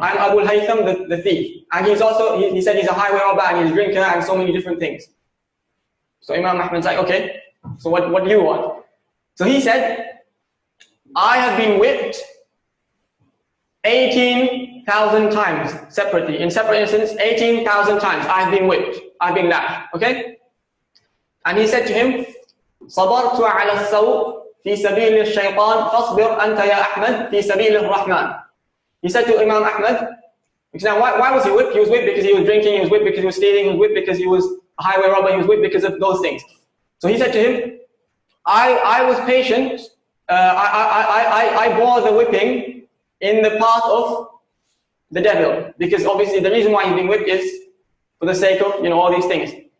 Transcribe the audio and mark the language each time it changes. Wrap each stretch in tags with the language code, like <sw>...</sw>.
<en>I am Abu al-Haytham, the thief. And he said he's a highway robber and he's a drinker and so many different things. So Imam Ahmad's like, okay, so what do you want? So he said, I have been whipped 18,000 times separately. In separate instances, 18,000 times I've been whipped. I've been lashed. Okay?</en> <ar>And he said to him, صبرت على السوء في سبيل الشيطان فاصبر أنت يا أحمد في سبيل الرحمن.</ar> <en>He said to Imam Ahmad, now why was he whipped? He was whipped because he was drinking, he was whipped because he was stealing, he was whipped because he was a highway robber, he was whipped because of those things. So he said to him, I was patient, I bore the whipping in the path of the devil, because obviously the reason why he's being whipped is for the sake of all these things.</en>